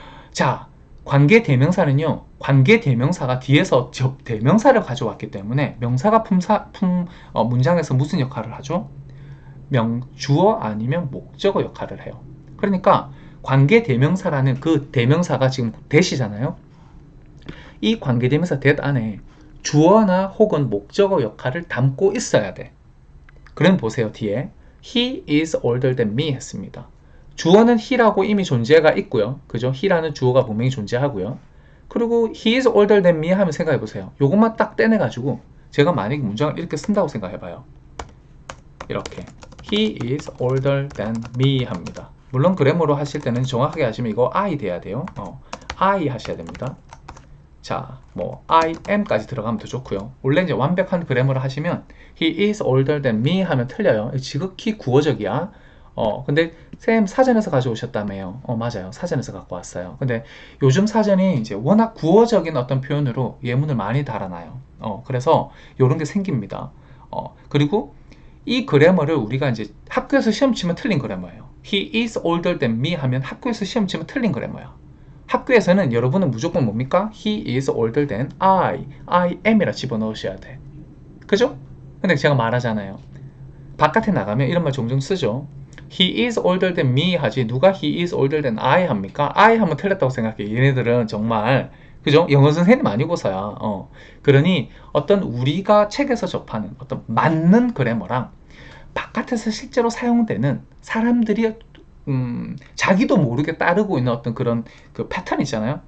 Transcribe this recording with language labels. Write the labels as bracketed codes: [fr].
[ko] 자, 관계대명사는요. 관계대명사가 뒤에서 대명사를 가져왔기 때문에 명사가 문장에서 무슨 역할을 하죠? 주어 아니면 목적어 역할을 해요. 그러니까 관계대명사라는 그 대명사가 지금 that이잖아요. 이 관계대명사 that 안에 주어나 혹은 목적어 역할을 담고 있어야 돼. 그럼 보세요. 뒤에 [en] He is older than me [ko] 했습니다. 주어는 he라고 이미 존재가 있고요. 그죠? he라는 주어가 분명히 존재하고요. 그리고 [en] he is older than me [ko] 하면 생각해 보세요. 요것만 딱 떼내가지고 제가 만약에 문장을 이렇게 쓴다고 생각해 봐요. 이렇게 [en] He is older than me [ko] 합니다. 물론 그래머로 하실 때는 정확하게 하시면 이거 I 돼야 돼요. I 하셔야 됩니다. 자, 뭐 I am까지 들어가면 더 좋고요. 원래 이제 완벽한 그래머를 하시면 [en] He is older than me [ko] 하면 틀려요. 지극히 구어적이야. 근데 쌤 사전에서 가져오셨다며요. 맞아요. 사전에서 갖고 왔어요. 근데 요즘 사전이 이제 워낙 구어적인 어떤 표현으로 예문을 많이 달아놔요. 그래서 요런 게 생깁니다. 그리고 이 그래머를 우리가 이제 학교에서 시험 치면 틀린 그래머예요. [en] He is older than me [ko] 하면 학교에서 시험 치면 틀린 그래머야. 학교에서는 여러분은 무조건 뭡니까? [en] He is older than I am이라 [ko] 집어넣으셔야 돼. 그죠? 근데 제가 말하잖아요. 바깥에 나가면 이런 말 종종 쓰죠. [en] He is older than me [ko] 하지 누가 [en] he is older than I [ko] 합니까? I 하면 틀렸다고 생각해. 얘네들은 정말 그죠? 영어 선생님 아니고서야. 그러니 어떤 우리가 책에서 접하는 어떤 맞는 그래머랑 바깥에서 실제로 사용되는 사람들이 자기도 모르게 따르고 있는 어떤 그런 그 패턴 있잖아요.